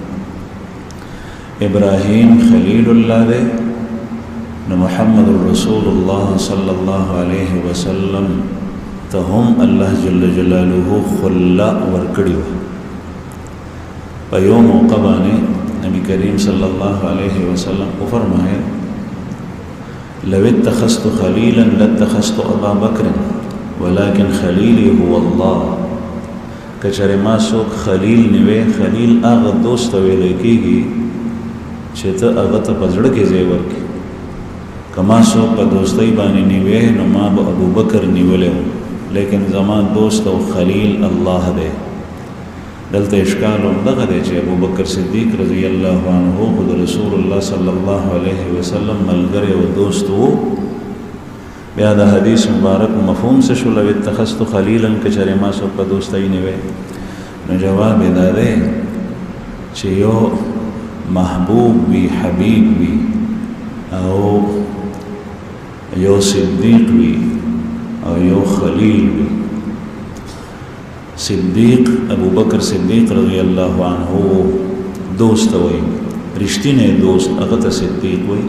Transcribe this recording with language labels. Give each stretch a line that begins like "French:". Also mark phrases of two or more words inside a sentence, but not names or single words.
Pashto: ابراهیم خلیل الله دی، نو محمد رسول الله
Arabic: صلی الله علیه وسلم
Pashto: ته هم الله
Arabic: جل جلاله
Pashto: خلا ورکړي و. په یو موقع باندې نبی کریم
Arabic: صلی الله علیه وسلم
Pashto: کو فرمائے
Arabic: لو اتخذت خلیلا لاتخذت ابا بکر ولكن خلیلی هو الله.
Pashto: کچره ما څوک خلیل نیوه، خلیل هغه دوست ویل کېږي چې ته هغه ته په زړه کې ځای ورکړې. که ما څوک په دوستۍ باندې نیوه نو ما به ابوبکر نیولی و، لیکن زما دوست او خلیل الله دی. دلته اشکال هم دغه دی چې ابوبکر صدیق
Arabic: رضی الله عنه
Pashto: خو د رسول الله
Arabic: صلی الله علیه وسلم
Pashto: ملګری او دوست و. بیا د حدیث مبارک مفهوم څه شو؟
Arabic: لو اتخذت خلیلا
Pashto: که چېرې ما څوک په دوستۍ نیوی. نو جواب یې دا دی چې یو محبوب وي، حبیب وي، او یو صدیق وي او یو خلیل وي. صدیق ابو بکر صدیق
Arabic: رضی الله عنه
Pashto: دوست وي، رښتینی دوست هغه ته صدیق وي.